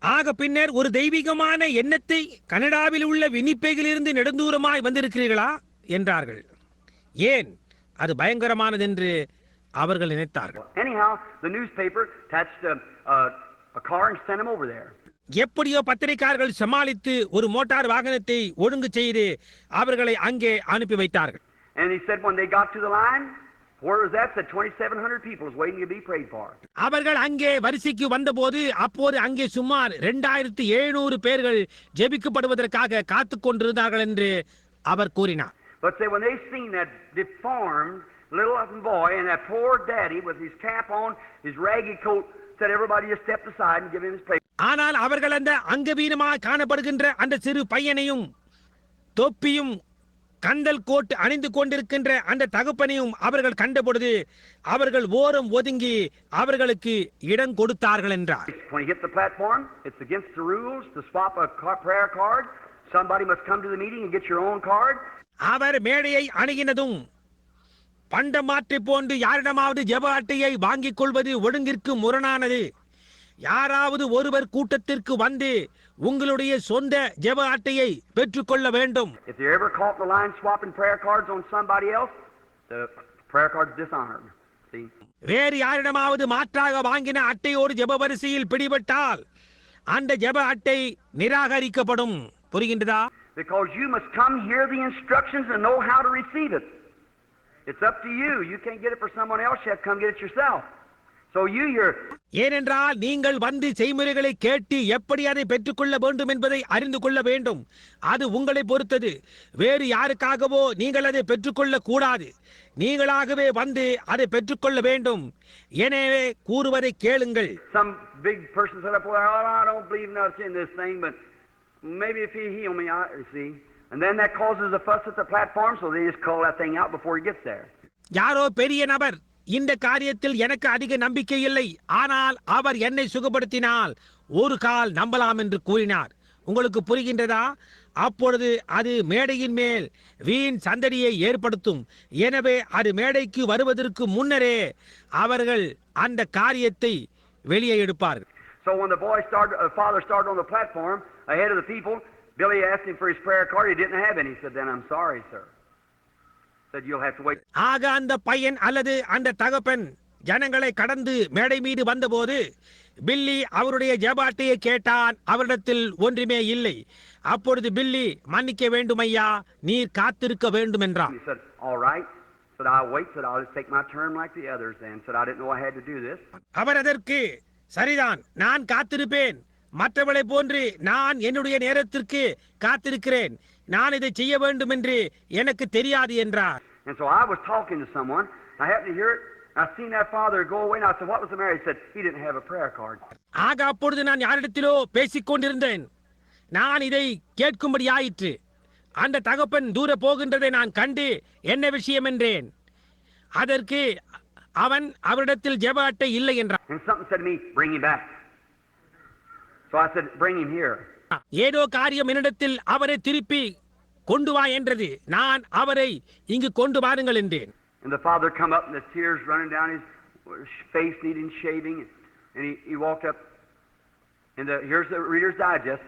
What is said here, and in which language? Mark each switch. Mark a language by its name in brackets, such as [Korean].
[Tamil] ஆக பின்னர் ஒரு தெய்வீகமான எண்ணத்தை கனடாவில் உள்ள வினிபெகிலிருந்து நெடுந்தூரமாய் வந்திருக்கிறீர்களா என்றார்கள். ஏன் அது பயங்கரமானது என்று அவர்கள் நினைத்தார்கள். [English] Anyhow, the newspaper attached a car and sent him over there. [Tamil] எப்படியோ பத்திரிகையாளர்கள் சமாளித்து ஒரு மோட்டார் வாகனத்தை ஒழுங்கு செய்து அவர்களை அங்கே அனுப்பி வைத்தார்கள். [English] And he said when they got to the line, where was that? Said 2,700 people was waiting to be prayed for. [Tamil] அவர்கள் அங்கே வரிசைக்கு வந்தபோது அப்போது அங்கே சுமார் 2,700 பேர்கள் ஜெபிக்கப்படுவதற்காக காத்துக் கொண்டிருந்தார்கள் என்று அவர் கூறினார். [English] But say when they seen that deformed little boy and that poor daddy with his cap on, his raggy coat, said everybody just stepped aside and give him his place. [Tamil] ஆனால் அவர்கள் அந்த அங்கவீனமாக காணப்படுகின்ற அந்த சிறு பையனையும் தொப்பியும் கந்தல் கோட் அணிந்து கொண்டிருக்கின்ற அந்த தகப்பனையும் அவர்கள் கண்டபொழுது அவர்கள் ஓரம் ஒதுங்கி அவர்களுக்கு இடம் கொடுத்தார்கள் என்றார். [English] When you hit the platform, it's against the rules to swap a prayer card. Somebody must come to the meeting and get your own card. [Tamil] அவர் மேடையை அணுகினதும் பண்டமாற்றை போன்று யாரிடமாவது ஜெப அட்டையை வாங்கிக் கொள்வது ஒழுங்கிற்கு முரணானது. யாராவது ஒருவர் கூட்டத்திற்கு வந்து உங்களுடைய சொந்த ஜெப அட்டையை பெற்றுக்கொள்ள வேண்டும். [English] If you ever caught the line swapping prayer cards on somebody else, the prayer card's dishonored. See? [Tamil] வேறு யாரிடமாவது மாற்றாக வாங்கின அட்டையோடு ஜெப வரிசையில் பிடிபட்டால் அந்த ஜெப அட்டை நிராகரிக்கப்படும். புரிகின்றதா? [English] Because you must come hear the instructions and know how to receive it. It's up to you. You can't get it for someone else. You have to come get it yourself. So you hear. [Tamil] ஏனென்றால் நீங்கள் வந்து செய்முறைகளை கேட்டு எப்படி அதை பெற்றுக்கொள்ள வேண்டும் என்பதை அறிந்து கொள்ள வேண்டும். அது உங்களை பொறுத்தது. வேறு யாருக்காகவோ நீங்கள் அதை பெற்றுக்கொள்ள கூடாது. நீங்களாகவே வந்து அதை பெற்றுக்கொள்ள வேண்டும். எனவே கூறுவதை கேளுங்கள். [English] Some big person said up there, "Oh, I don't believe nothing in this thing, but maybe if he heal me, I see." And then that causes a fuss at the platform, so they just call that thing out before he gets there. [Tamil] யாரோ பெரிய நபர் இந்த காரியத்தில் எனக்கு அதிக நம்பிக்கை இல்லை, ஆனால் அவர் என்னை சுகப்படுத்தினால் ஒரு கால் நம்பலாம் என்று கூறினார். உங்களுக்கு புரிகின்றதா? அப்பொழுது அது மேடையின் மேல் வீண் சந்தடியை ஏற்படுத்தும். எனவே அது மேடைக்கு வருவதற்கு முன்னரே அவர்கள் அந்த காரியத்தை வெளியே எடுப்பார்கள். [English] So when the father started on the platform ahead of the people, Billy asked him for his prayer card. He didn't have any. He said, "Then I'm sorry, sir." Said you'll have to wait. [Tamil] ஆக அந்த பையன் அல்லது அந்த தகப்பன் ஜனங்களை கடந்து மேடை மீது வந்தபோது பில்லி அவருடைய ஜெப அட்டையை கேட்டான். அவரிடத்தில் ஒன்றுமே இல்லை. அப்பொழுது பில்லி, மன்னிக்க வேண்டும் ஐயா, நீர் காத்திருக்க வேண்டும் என்றான். [English] He said, "All right." Said, I'll wait. Said, I'll just take my turn like the others then. Said, I didn't know I had to do this. [Tamil] அவர் அதற்கு சரிதான், நான் காத்திருப்பேன், மற்றவளை போன்று நான் என்னுடைய நேரத்திற்கு காத்திருக்கிறேன், நான் இதை செய்ய வேண்டும் என்று எனக்கு தெரியாது என்றார். [English] And so I was talking to someone. I happened to hear it. I seen that father go away, and I said, what was the matter? He said, he didn't have a prayer card. [Tamil] ஆக அப்பொழுது நான் யாரிடத்திலோ பேசிக் கொண்டிருந்தேன். நான் இதை கேட்கும்படியாயிற்று. அந்த தகப்பன் தூர போகின்றதை நான் கண்டு என்ன விஷயம் என்றேன். அதற்கு அவன் அவரிடத்தில் ஜெப அட்டை இல்லை என்றான். [English] And something said to me, bring him back. So I said, bring him here. [Tamil] ஏதோ காரியம் என்னிடத்தில் அவரை திருப்பி கொண்டு வா என்றது. நான் அவரை இங்கு கொண்டு வாருங்கள் என்றேன். [English] And the father come up and the tears running down his face, needing shaving. And he walked up. And here's the Reader's Digest.